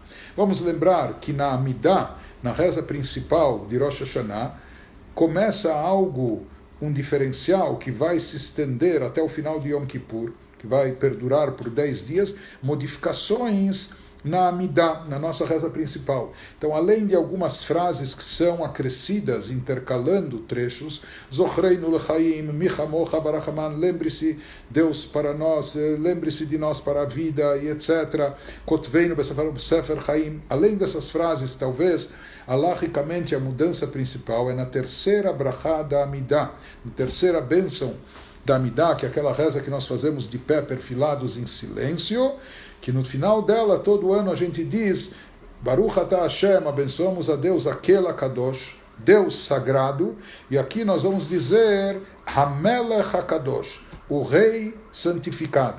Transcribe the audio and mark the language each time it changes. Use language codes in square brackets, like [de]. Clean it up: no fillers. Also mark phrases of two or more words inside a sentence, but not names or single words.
[pt] Vamos lembrar que na Amidah, na reza principal de Rosh Hashanah, começa um diferencial que vai se estender até o final de Yom Kippur, que vai perdurar por 10 dias, modificações na Amidah, na nossa reza principal. Então, além de algumas frases que são acrescidas, intercalando trechos, [he] זכרנו לחיים, מי כמוך הרחמן, [pt] lembre-se Deus para nós, lembre-se de nós para a vida, e etc. [he] כתבנו בספר חיים. [pt] Além dessas frases, talvez, alahicamente, a mudança principal é na terceira brachá da Amidah, na terceira bênção da Amidah, que é aquela reza que nós fazemos de pé, perfilados em silêncio, que no final dela, todo ano a gente diz, [he] ברוך אתה השם, [pt] abençoamos a Deus, aquele Kadosh, Deus sagrado, e aqui nós vamos dizer, [he] המלך הקדוש, [pt] o Rei santificado.